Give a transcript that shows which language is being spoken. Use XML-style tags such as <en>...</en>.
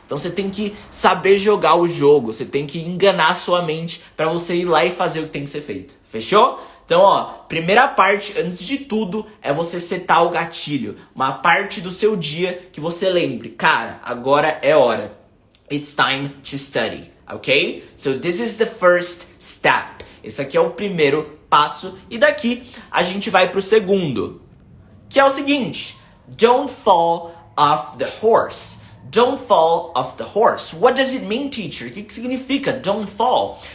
<pt>Então você tem que saber jogar o jogo, você tem que enganar a sua mente pra você ir lá e fazer o que tem que ser feito. Fechou? Então, ó, primeira parte, antes de tudo, é você setar o gatilho. Uma parte do seu dia que você lembre, cara, agora é hora.</pt> <en>It's time to study, ok? So this is the first step.</en> <pt>Esse aqui é o primeiro passo. E daqui a gente vai pro segundo, que é o seguinte.</pt> <en>Don't fall off the horse. Don't fall off the horse. What does it mean, teacher?</en> <pt>O que significa</pt> <en>don't fall?</en>